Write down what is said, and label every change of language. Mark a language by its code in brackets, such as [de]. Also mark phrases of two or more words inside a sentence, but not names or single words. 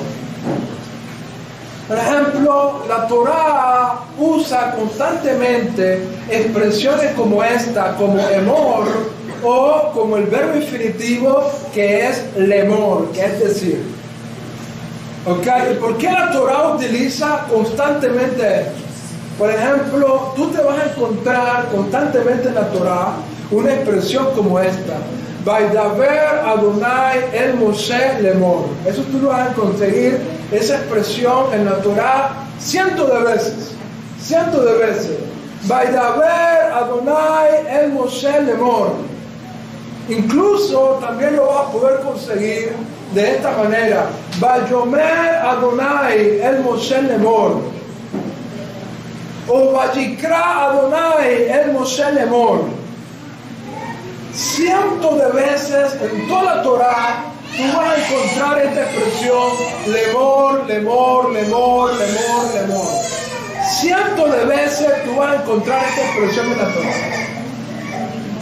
[es] Por ejemplo, la Torah usa constantemente expresiones como esta, como emor, o como el verbo infinitivo que es lemor, que es decir. ¿Okay? ¿Por qué la Torah utiliza constantemente esto? Por ejemplo, tú te vas a encontrar constantemente en la Torah una expresión como esta: [he] וידבר יהוה אל משה לאמר. [es] Eso tú lo vas a conseguir, esa expresión en la Torah cientos de veces. [he] וידבר יהוה אל משה לאמר. [es] Incluso también lo vas a poder conseguir de esta manera: [he] ויאמר יהוה אל משה לאמר. O ויקרא יהוה אל משה לאמר. [es] Cientos de veces en toda la Torah tú vas a encontrar esta expresión lemor. Cientos de veces tú vas a encontrar esta expresión en la Torah.